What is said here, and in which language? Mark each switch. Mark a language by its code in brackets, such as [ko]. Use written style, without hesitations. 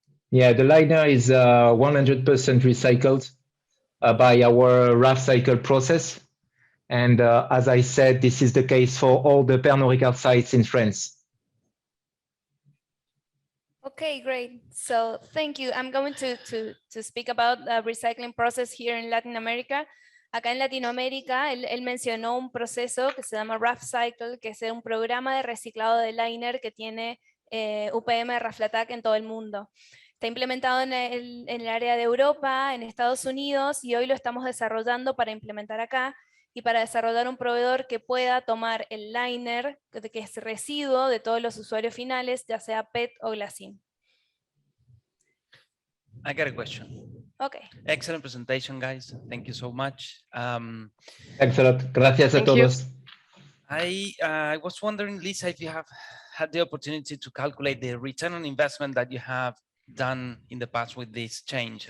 [en] Yeah, the liner is 100% recycled by our RAF cycle process. And as I said, this is the case for all the Pernod Ricard sites in France. Okay, great. So thank you. I'm going to speak about the recycling process here in Latin America. [es] Acá en Latinoamérica, él mencionó un proceso que se llama RAF Cycle, que es un programa de reciclado de liner que tiene UPM Raflatac en todo el mundo. Está implementado en el área de Europa, en Estados Unidos, y hoy lo estamos desarrollando para implementar acá y para desarrollar un proveedor que pueda tomar el liner, que es residuo de todos los usuarios finales, ya sea PET o Glassine. [en] I got a question. Okay. Excellent presentation, guys. Thank you so much. Thanks a lot. [es] Gracias a todos. [en] I was wondering, Lisa, if you have had the opportunity to calculate the return on investment that you have done in the past with this change.